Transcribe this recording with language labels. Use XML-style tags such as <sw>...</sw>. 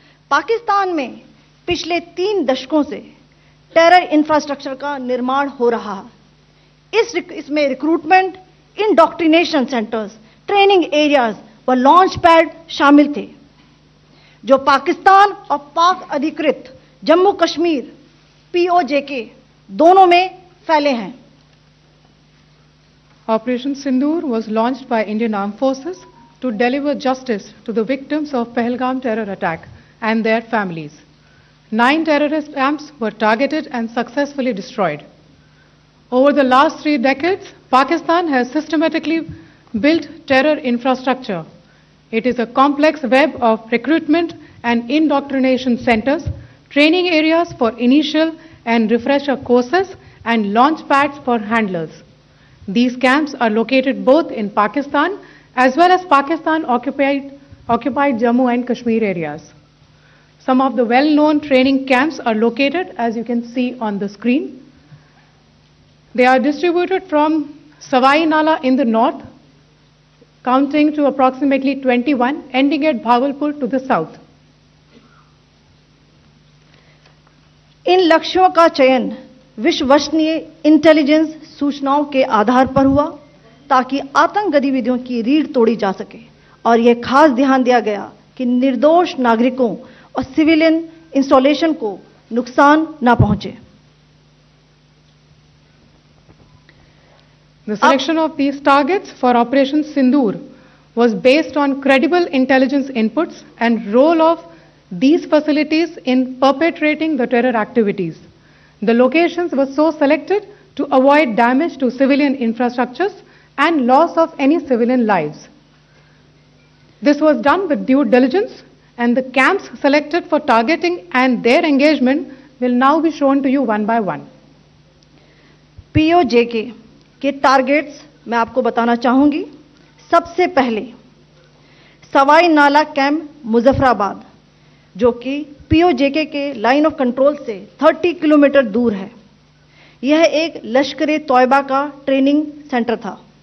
<hi>पाकिस्तान में पिछले 3 दशकों से टेरर इंफ्रास्ट्रक्चर का निर्माण हो रहा है। इसमें recruitment, indoctrination centres, training areas व लॉन्च पैड शामिल थे, जो पाकिस्तान और पाक अधिकृत जम्मू कश्मीर POJK दोनों में फैले हैं।</hi> <en>Operation Sindoor was launched by Indian Armed Forces to deliver justice to the victims of Pahalgam terror attack and their families. 9 terrorist camps were targeted and successfully destroyed. Over the last 3 decades, Pakistan has systematically built terror infrastructure. It is a complex web of recruitment and indoctrination centers, training areas for initial and refresher courses, and launch pads for handlers. These camps are located both in Pakistan as well as Pakistan-occupied Jammu and Kashmir areas. Some of the well-known training camps are located, as you can see on the screen. They are distributed from Savai Nala in the north, counting to approximately 21, ending at Bhagalpur to the south.</en> <hi>इन लक्ष्यों का चयन विश्वसनीय intelligence सूचनाओं के आधार पर हुआ ताकि आतंक गतिविधियों की रीढ़ तोड़ी जा सके, और यह खास ध्यान दिया गया कि निर्दोष नागरिकों और सिविलियन इंस्टॉलेशन को नुकसान न पहुंचे।</hi> <en>The selection of these targets for Operation Sindoor was based on credible intelligence inputs and role of these facilities in perpetrating the terror activities. The locations were so selected to avoid damage to civilian infrastructures and loss of any civilian lives. This was done with due diligence, and the camps selected for targeting and their engagement will now be shown to you one by one.</en> <hi>POJK के targets मैं आपको बताना चाहूंगी। सबसे पहले सवाई नाला camp Muzaffarabad, जो कि POJK के लाइन ऑफ कंट्रोल से 30 किलोमीटर दूर है। यह एक लश्कर-ए-तौयबा का ट्रेनिंग सेंटर था।</hi>